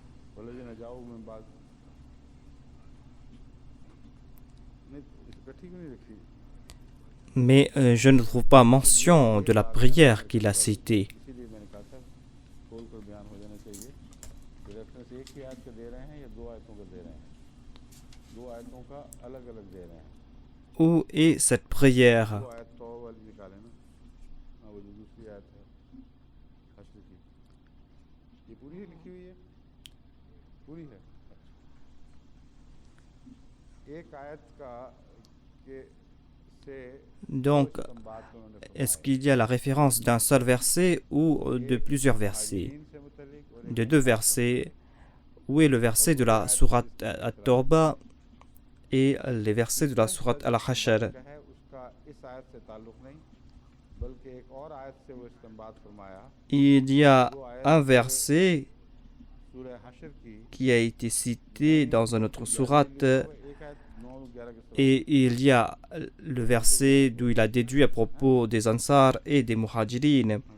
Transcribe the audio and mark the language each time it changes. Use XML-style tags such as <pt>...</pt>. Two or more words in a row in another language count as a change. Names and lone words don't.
<ar>والذين جاءوا من بعد</ar> <hi>नहीं इकट्ठी क्यों नहीं रखी</hi> <fr>Mais je ne trouve pas mention de la prière qu'il a citée.</fr> <hi>इसीलिए मैंने कहा था खोल कर बयान हो जाना चाहिए कि रेफरेंस एक ही आयत का दे रहे हैं या दो आयतों का दे रहे हैं दो आयतों का अलग अलग दे रहे हैं</hi> <fr>Où est cette prière?</fr> <hi>दो आयत तो वाली निकाले ना हाँ वो जो दूसरी आयत है हश्र की ये पूरी है लिखी हुई है पूरी है एक आयत का के से</hi> <fr>Donc, est-ce qu'il y a la référence d'un seul verset ou de plusieurs versets? De deux versets. Où est le verset de la sourate At-Tawbah et les versets de la sourate Al-Hashr? Il y a un verset qui a été cité dans une autre sourate et il y a le verset d'où il a déduit à propos des Ansar et des Muhajirin.</fr>